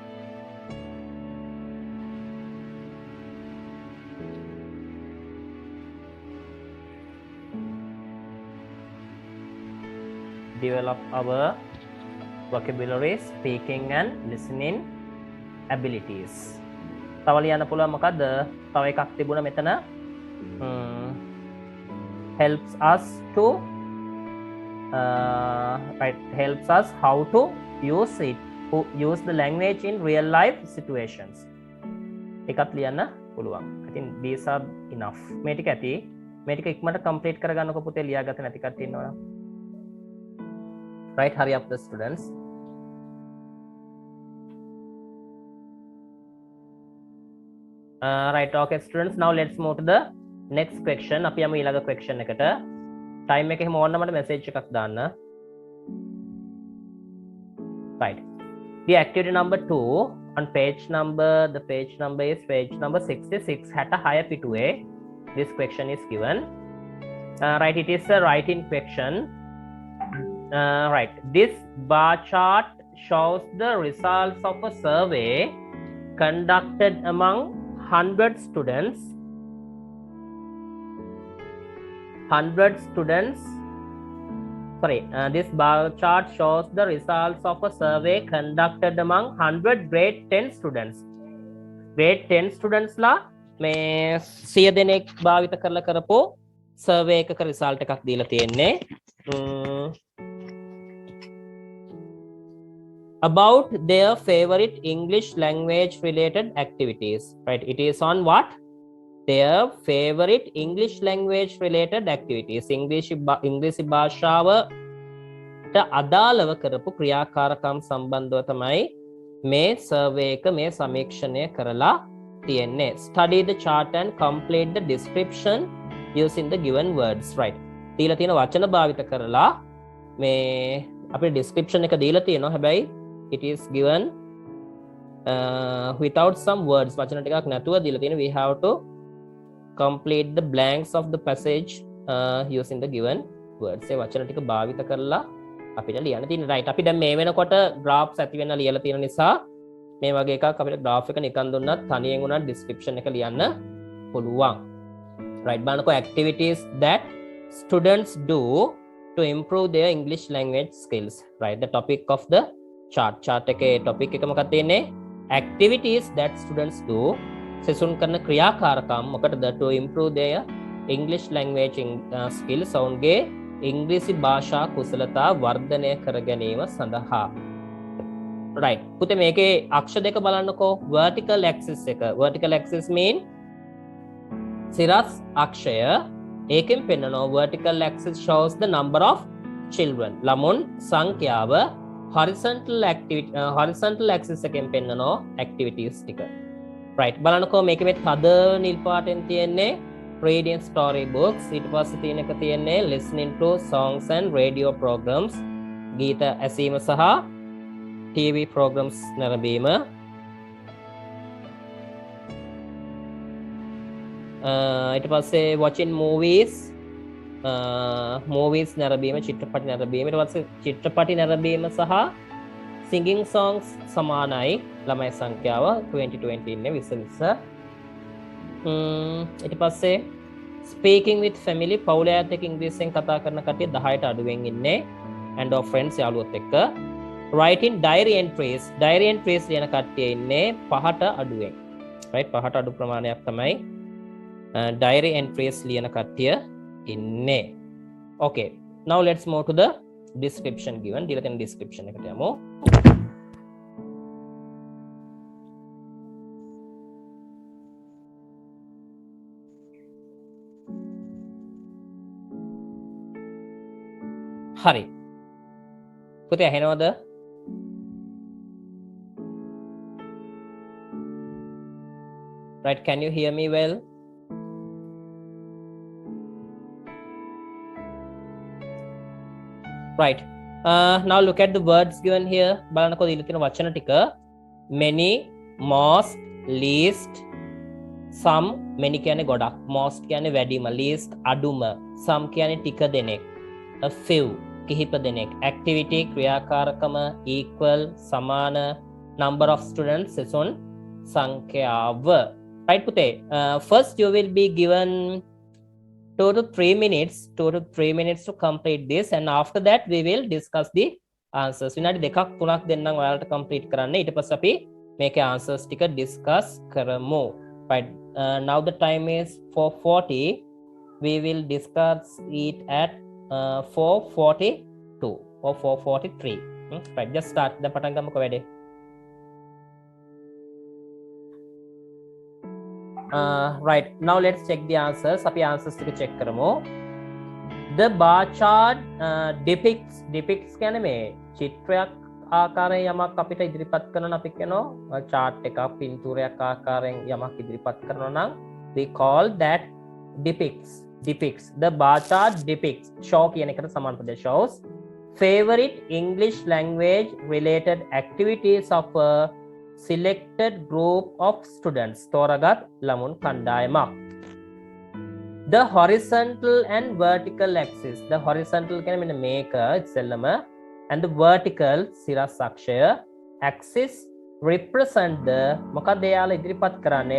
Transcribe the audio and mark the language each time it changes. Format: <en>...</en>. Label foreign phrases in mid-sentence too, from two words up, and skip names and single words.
<en>Develop our vocabulary, speaking and listening abilities.</en> <si>තව ලියන්න පුළුවන් මොකද්ද? තව එකක් තිබුණා මෙතන.</si> <en>helps us to helps us how to use it, use the language in real life situations.</en> <si>එකක් ලියන්න පුළුවන්.</si> <en>I think these are enough.</en> <si>මේ ටික ඇති. මේ ටික ඉක්මනට complete කරගන්නකො පුතේ ලියාගත නැති කට්ටිය ඉන්නවනම්.</si> <en>Right, hurry up the students. Right, okay students, now let's move to the next question.</en> <si>අපි යමු ඊළඟ question එකට. time එකේ හැම ඕනම මට message එකක් දාන්න.</si> <en>Right, the activity number 2 on page number, the page number is page number 66.</en> <si>හැට 6 පිටුවේ</si> <en>this question is given. Right, it is a writing question. Right, this bar chart shows the results of a survey conducted among 100 students. 100 students. Sorry, this bar chart shows the results of a survey conducted among 100 grade 10 students. Grade 10 students</en> <si>ලා මේ 100 දෙනෙක් භාවිත කරලා කරපු survey එකක result එකක් දීලා තියෙන්නේ.</si> <en>About their favorite English language related activities. Right, it is on what? Their favorite English language related activities.</en> <si>English භාෂාවට අදාළව කරපු ක්‍රියාකාරකම් සම්බන්ධව තමයි මේ survey එක මේ සමීක්ෂණය කරලා තියෙන්නේ.</si> <en>Study the chart and complete the description using the given words. Right,</en> <si>දීලා තියෙන වචන භාවිත කරලා මේ අපේ description එක දීලා තියෙනවා.</si> <en>හැබැයි it is given without some words.</en> <si>වචන ටිකක් නැතුව දීලා තියෙන.</si> <en>We have to complete the blanks of the passage using the given words.</en> <si>ඒ වචන ටික භාවිත කරලා අපිට ලියන්න තියෙන. right, අපි දැන් මේ වෙනකොට graphs ඇති වෙන්න ලියලා තියෙන නිසා මේ වගේ එකක් අපිට graph එක නිකන් දුන්නත් තනියෙන් උනත් description එක ලියන්න පුළුවන්.</si> <en>right, බලන්නකො activities that students do to improve their English language skills. Right, the topic of the chart</en> <si>එකේ topic එක මොකක්ද තියෙන්නේ?</si> <en>Activities that students do.</en> <si>සෙසුන් කරන ක්‍රියාකාරකම් මොකටද?</si> <en>To improve their English language skills.</en> <si>ඔවුන්ගේ ඉංග්‍රීසි භාෂා කුසලතා වර්ධනය කර ගැනීම සඳහා. right. පුතේ මේකේ අක්ෂ දෙක බලන්නකෝ.</si> <en>vertical axis එක. vertical axis mean</en> <si>සිරස් අක්ෂය. ඒකෙන් පෙන්නනවා</si> <en>vertical axis shows the number of children.</en> <si>ළමුන් සංඛ්‍යාව.</si> <en>horizontal axis</en> <si>එකෙන් පෙන්නනවා activities ටික. right. බලන්නකෝ මේකේ මේ තද නිල් පාටෙන් තියෙන්නේ</si> <en>reading story books.</en> <si>ඊට පස්සේ තියෙන එක තියෙන්නේ</si> <en>listening to songs and radio programs.</en> <si>ගීත ඇසීම සහ</si> <en>TV programs</en> <si>නැරඹීම. ඊට පස්සේ</si> <en>watching movies</en> <si>නැරඹීම, චිත්‍රපටි නැරඹීම. ඊට පස්සේ චිත්‍රපටි නැරඹීම සහ</si> <en>singing songs</en> <si>සමානයි. ළමයි සංඛ්‍යාව 20 ඉන්නේ 20. ඊට පස්සේ</si> <en>speaking with family,</en> <si>පවුලේ අයත් එක්ක ඉංග්‍රීසියෙන් කතා කරන කට්ටිය 10ට අඩුවෙන් ඉන්නේ.</si> <en>and of friends</en> <si>යාළුවොත් එක්ක.</si> <en>writing diary entries</en> <si>ලියන කට්ටිය ඉන්නේ 5ට අඩුවෙන්. right, 5ට අඩු ප්‍රමාණයක් තමයි</si> <en>diary entries</en> <si>ලියන කට්ටිය ඉන්නේ.</si> <en>okay, now let's move to the description given.</en> <si>දීලා තියෙන description එකට යමු. හරි. පුතේ ඇහෙනවද?</si> <en>right, can you hear me well? right, now look at the words given here.</en> <si>බලන්නකෝ දීලා තියෙන වචන ටික.</si> <en>many, most, least, some.</en> <si>many කියන්නේ ගොඩක්, most කියන්නේ වැඩිම, least අඩුම, some කියන්නේ ටික දෙනෙක්,</si> <en>a few</en> <si>කිහිප දෙනෙක්, activity ක්‍රියාකාරකම, equal සමාන,</si> <en>number of students</en> <si>සෙසුන් සංඛ්‍යාව. right පුතේ,</si> <en>first you will be given 2 to 3 minutes to complete this, and after that we will discuss the answers.</en> <si>විනාඩි දෙකක් තුනක් දෙන්නම් ඔයාලට complete කරන්න. ඊට පස්සේ අපි මේකේ answers ටික discuss කරමු.</si> <en>right, now the time is 4:40. we will discuss it at 4:42 or 4:43. right, just start.</en> <si>දැන් පටන් ගමුකෝ වැඩේ.</si> <en>right, now let's check the answers.</en> <si>අපි answers ටික check කරමු.</si> <en>the bar chart depicts</en> <si>කියන්නේ මේ චිත්‍රයක් ආකාරයෙන් යමක් අපිට ඉදිරිපත් කරනවා. අපි කියනවා chart එකක් පින්තූරයක් ආකාරයෙන් යමක් ඉදිරිපත් කරනවා නම්</si> <en>we call that depicts. the bar chart depicts show</en> <si>කියන එකට සමාන පදයක්</si> <en>shows favorite English language related activities of a selected group of students.</en> <si>තෝරාගත් ළමුන් කණ්ඩායමක්.</si> <en>the horizontal and vertical axis. the horizontal</en> <si>කියන්නේ මෙන්න මේක ඉස්සෙල්ලම,</si> <en>and the vertical</en> <si>සිරස් අක්ෂය</si> <en>axis represent the</en> <si>මොකක්ද එයාලා ඉදිරිපත් කරන්නේ?</si>